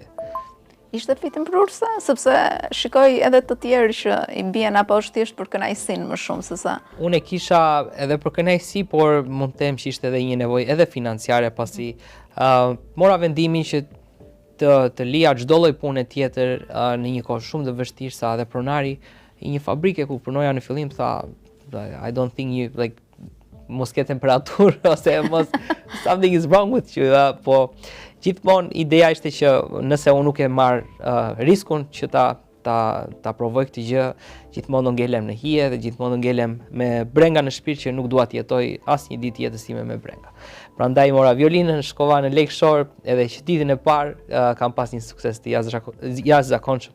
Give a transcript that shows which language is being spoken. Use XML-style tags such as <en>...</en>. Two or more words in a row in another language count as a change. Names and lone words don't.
<sq>Ishte fitimprurse, sepse shikoj edhe të tjerë që i bien apo është thjesht për kënaqësinë më shumë se sa. Unë e kisha edhe për kënaqësi, por mund të them që ishte edhe një nevojë edhe financiare pasi mora vendimin që të lija çdo lloj pune tjetër në një kohë shumë të vështirë sa edhe pronari i një fabrike ku punoja në fillim, tha,</sq> <en>I don't think you, like,</en> <sq>mos ke temperaturë, ose mos,</sq> <en>something is wrong with you,</en> <sq>po gjithmonë ideja ishte që nëse unë nuk e marr riskun që ta provoj këtë gjë, gjithmonë do ngelem në hije dhe gjithmonë do ngelem me brenga në shpirt që nuk dua të jetoj asnjë ditë jetës time me brenga. Prandaj mora violinën, shkova në Lakeshore, edhe që ditën e parë kam pas një sukses të jashtëzakonshëm.</sq>